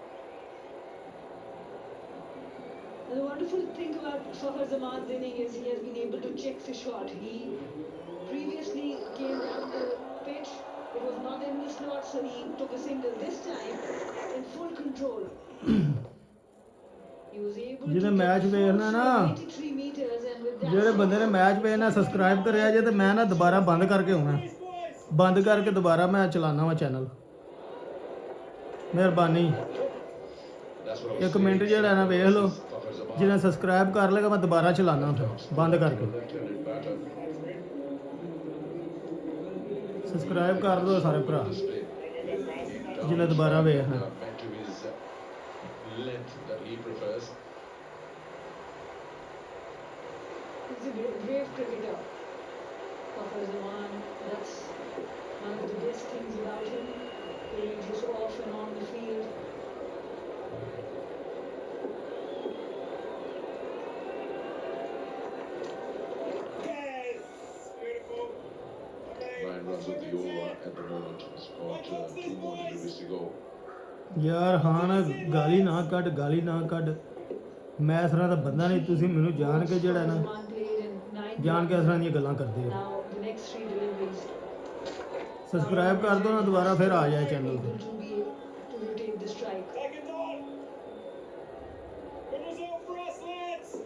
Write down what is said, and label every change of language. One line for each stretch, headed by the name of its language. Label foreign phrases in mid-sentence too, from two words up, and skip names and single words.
English: And the wonderful thing about Fakhr Zaman's inning is he has been able to check the shot. He previously came down the pitch, it was not in the slot, so he took a single. This time, in full control. He was able to
Punjabi: ਜਿਹਨੇ
English: get
Punjabi: ਮੈਚ
English: full
Punjabi: ਵੇਖਣਾ ਨਾ,
English: swing, 83 meters, and with that
Punjabi: ਜਿਹੜੇ ਬੰਦੇ ਨੇ ਮੈਚ ਵੇਖਣਾ ਸਬਸਕ੍ਰਾਈਬ ਕਰਿਆ ਜੇ, ਤੇ ਮੈਂ ਨਾ ਦੁਬਾਰਾ ਬੰਦ ਕਰਕੇ ਆਉਣਾ, ਬੰਦ ਕਰਕੇ ਦੁਬਾਰਾ ਮੈਂ ਚਲਾਉਣਾ ਵਾ ਚੈਨਲ। ਮਿਹਰਬਾਨੀ,
English: That's what I was
Punjabi: 1 ਮਿੰਟ ਜਿਹੜਾ ਨਾ ਵੇਖ ਲਓ, ਜਿਹਨੇ ਸਬਸਕ੍ਰਾਈਬ ਕਰ ਲੇਗਾ ਮੈਂ ਦੁਬਾਰਾ ਚਲਾਉਣਾ ਫਿਰ ਬੰਦ ਕਰਕੇ। ਸਬਸਕ੍ਰਾਈਬ ਕਰ ਦਿਓ ਸਾਰੇ ਭਰਾ ਜਿਹਨੇ ਦੁਬਾਰਾ ਵੇਖਣਾ।
English: Length that he prefers. He's a brave cricketer. Fakhar Zaman, that's one of the best things about him. Playing just off and on the field. Nine runs on the over at the moment. It's got 2 more deliveries to go.
Punjabi: ਯਾਰ ਹਾਂ ਨਾ ਗਾਲੀ ਨਾ ਕੱਢ ਗਾਲੀ ਨਾ ਕੱਢ ਮੈਂ ਇਸ ਤਰ੍ਹਾਂ ਦਾ ਬੰਦਾ ਨਹੀਂ ਤੁਸੀਂ ਮੈਨੂੰ ਜਾਣ ਕੇ ਜਿਹੜਾ ਨਾ
English: Zaman played in 9
Punjabi: ਜਾਣ ਕੇ ਇਸ ਤਰ੍ਹਾਂ ਦੀਆਂ ਗੱਲਾਂ ਕਰਦੇ ਹੋ
English: Now the next 3 deliveries.
Punjabi: ਸਬਸਕ੍ਰਾਈਬ ਕਰ ਦਿਓ ਨਾ ਦੁਬਾਰਾ ਫਿਰ ਆ ਜਾਏ ਚੈਨਲ ਤੇ
English: Able to be to rotate the strike. Good result for us, lads!